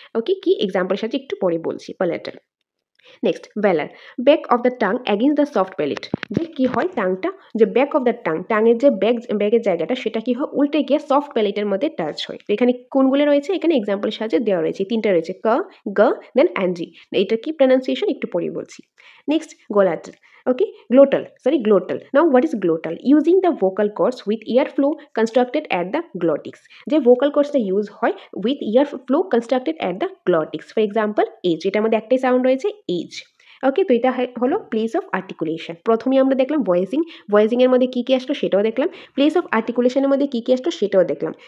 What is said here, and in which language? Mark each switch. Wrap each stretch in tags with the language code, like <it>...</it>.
<bn>ওকে, কি এক্সাম্পলের সাথে একটু পরে বলছি প্যালাটাল। Next ভেলার,</bn> <en>Back of the tongue against the soft palate.</en> <bn>যে কি হয়, টাংটা যে ব্যাক অফ দ্য টাঙের যে ব্যাগের জায়গাটা সেটা কি হয়, উল্টে গিয়ে সফট প্যালেটের মধ্যে টাচ হয়। তো এখানে কোনগুলো রয়েছে, এখানে এক্সাম্পলের সাহায্যে দেওয়া রয়েছে, তিনটা রয়েছে, ক, গ, দেন অ্যানজি। এইটা কি প্রনাউন্সিয়েশন একটু পরে বলছি।</bn> <en>Next glottal. Okay, glottal. Now what is glottal? Using the vocal cords with airflow constructed at the glottis.</en> <bn>যে</bn> <en>vocal cords টা use হয় with airflow constructed at the glottis. For example, age,</en> <bn>এটার মধ্যে একটাই সাউন্ড রয়েছে, age. ওকে, তো এটা হলো প্লেস অফ আর্টিকুলেশন। প্রথমে আমরা দেখলাম ভয়েসিং এর মধ্যে কি কি আসলো সেটাও দেখলাম, প্লেস অফ আর্টিকুলেশনের মধ্যে কি কি আসলো সেটাও দেখলাম।</bn>